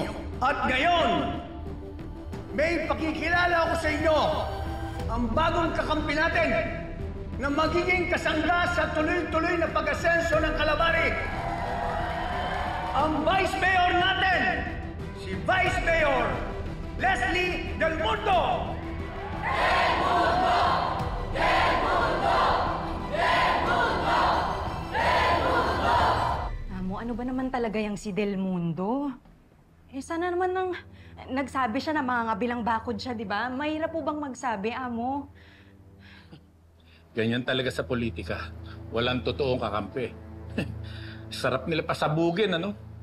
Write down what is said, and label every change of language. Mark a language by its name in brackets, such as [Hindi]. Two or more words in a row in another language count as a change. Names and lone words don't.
[Filipino] At ngayon, may pakikilala ako sa inyo ang bagong kakampi natin na magiging kasangga sa tuloy-tuloy na pag-asenso ng Calabari. Ang Vice Mayor natin, si Vice Mayor Leslie Del Mundo! Del Mundo! Del Mundo! Del Mundo! Del Mundo! Amo, ano ba naman talaga yung si Del Mundo? Sana naman nang nagsabi siya na mangangabilang bakod siya, di ba? Mahirap po bang magsabi, Amo? Ganyan talaga sa politika. Walang totoong kakampi. Sarap nila pasabugin, ano?